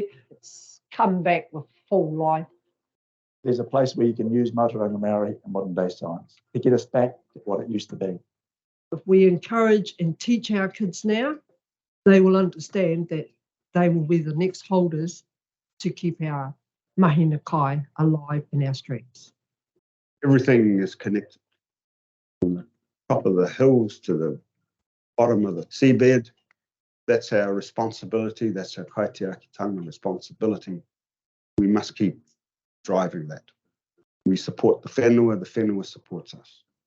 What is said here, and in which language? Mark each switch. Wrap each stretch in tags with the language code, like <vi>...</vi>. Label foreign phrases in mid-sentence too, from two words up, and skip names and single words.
<en>It's come back with full life. There's a place where you can use</en> <mi>Mātauranga Maori</mi> <en>and modern day science to get us back to what it used to be. If we encourage and teach our kids now, they will understand that they will be the next holders to keep our</en> <mi>mahina kai</mi> <en>alive in our streets. Everything is connected. From the top of the hills to the bottom of the seabed. That's our responsibility. That's our kaitiakitanga responsibility. We must keep driving that. We support the whenua supports us.</en>